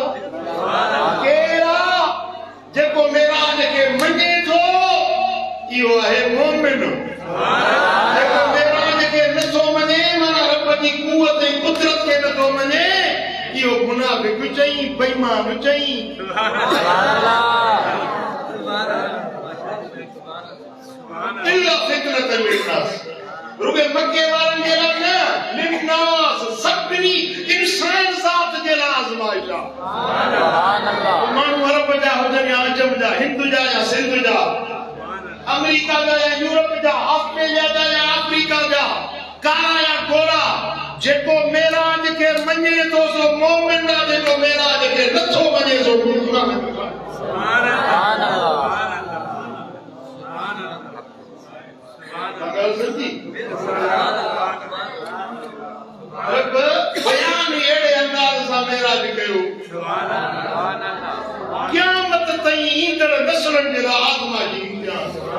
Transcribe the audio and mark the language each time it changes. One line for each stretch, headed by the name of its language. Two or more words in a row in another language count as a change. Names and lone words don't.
Sindhi: केरा जेको मेराज खे मञे थो इहो आहे मोमिन। जेको मेराज खे नथो मञे, माना रब जी क़ुव्वत ऐं कुदरत खे नथो मञे, इहो मुनाफ़िक़ चई, बेईमान चई।
Arabic: إلا فتنة للناس,
Sindhi: रुगे मक्के वारनि जे लाइ न, लिन्नास सभिनी इंसान ज़ात जे लाइ आज़माइश आहे। माण्हू अरब जा हुजनि या अजम जा, हिंद जा या सिंध जा, अमेरिका जा या यूरोप जा, ऑस्ट्रेलिया जा या अफ्रीका जा, कारा या गोरा, जेको मेराज खे मञे थो सो मोमिन आहे, जेको मेराज खे नथो मञे सो मुनाफ़िक़ आहे। रब बयान अहिड़े अंदाज़ सां मेराज कयो, क़यामत ताईं ईंदड़ नस्लनि जे लाइ आज़माइश इम्तिहान।